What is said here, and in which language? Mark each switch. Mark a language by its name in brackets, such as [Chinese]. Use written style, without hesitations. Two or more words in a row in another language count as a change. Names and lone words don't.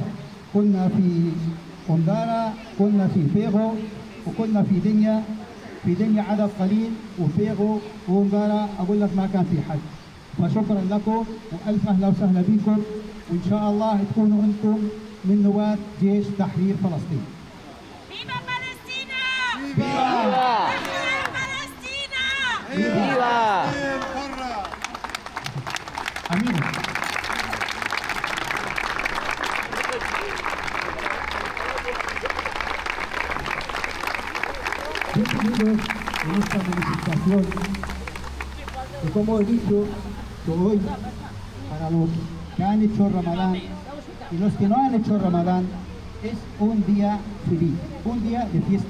[Arabic] كنا في قندارة، كنا في بيغو، وكنا في دنيا. في دنيا عدد قليل، وبيغو وقندارة أقول لك ما كان في حد. فشكرا لكم وألف أهلا وسهلا بكم، وإن شاء الله تكونوا أنتم من نواة جيش تحرير فلسطين. [Spanish] ¡Viva Palestina! ¡Viva! ¡Viva Palestina! ¡Viva! Amén. Bienvenidos en esta manifestación que, como he dicho, que hoy para los que han hecho Ramadán y los que no han hecho Ramadán es un día feliz, un día de fiesta.